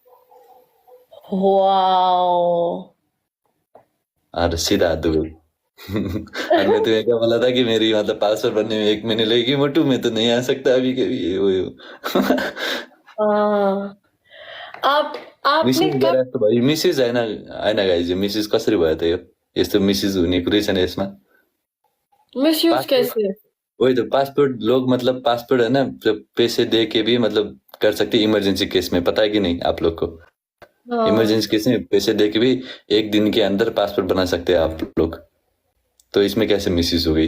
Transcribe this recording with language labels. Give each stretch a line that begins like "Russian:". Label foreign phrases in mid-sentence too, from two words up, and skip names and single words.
Hindi: वाओ। और सीधा दुबई। और मैं तुम्हें क्या बोला था कि मेरी मतलब पासपोर्ट बनने में 1 महीने लगेगी मोटू, मैं तो नहीं आ सकता अभी कभी, ये वो हाँ। आपने मिसेस कब
Nepali: गरेर त भयो, मिसेस होइन गाइज, मिसेस कसरी भयो त यो, यस्तो मिसेस हुने कुरै छैन यसमा।
Hindi: मिसयूज पासपोर्ट कैसे? वही तो, पासपोर्ट लोग मतलब पासपोर्ट है ना, पैसे दे के भी मतलब कर सकते
English: emergency case
Hindi: में, पता है कि नहीं आप लोग को। हाँ।
English: emergency case
Hindi: में पैसे दे के भी 1 दिन के अंदर पासपोर्ट बना सकते हैं आप लोग। तो इसमें कैसे मिसयूज हो गई।